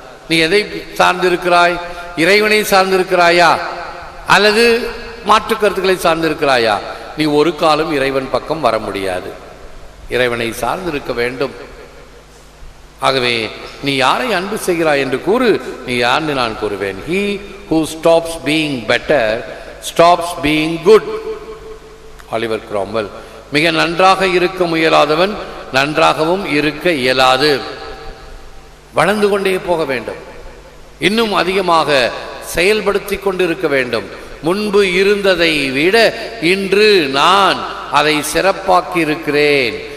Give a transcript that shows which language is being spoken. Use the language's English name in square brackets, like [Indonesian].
[Tamil] நீ எதை சார்ந்திருக்கிறாய்? இறைவனை சார்ந்திருக்கிறாயா அல்லது மாற்று கருத்துக்களை சார்ந்திருக்கிறாயா? நீ ஒரு காலம் இறைவன் பக்கம் வர முடியாது. இறைவனை சார்ந்திருக்க வேண்டும். ஆகவே நீ யாரை அன்பு செய்கிறாய் என்று கூறு, நீ யார்னு நான் கூறுவேன். [English] He who stops being better stops being good. [Tamil] Oliver Cromwell. மிக நன்றாக இருக்க முயலாதவன் நன்றாகவும் இருக்க இயலாது. வளர்ந்து கொண்டே போக வேண்டும், இன்னும் அதிகமாக செயல்படுத்தி கொண்டிருக்க வேண்டும். முன்பு இருந்ததை விட இன்று நான் அதை சிறப்பாக்கி இருக்கிறேன்.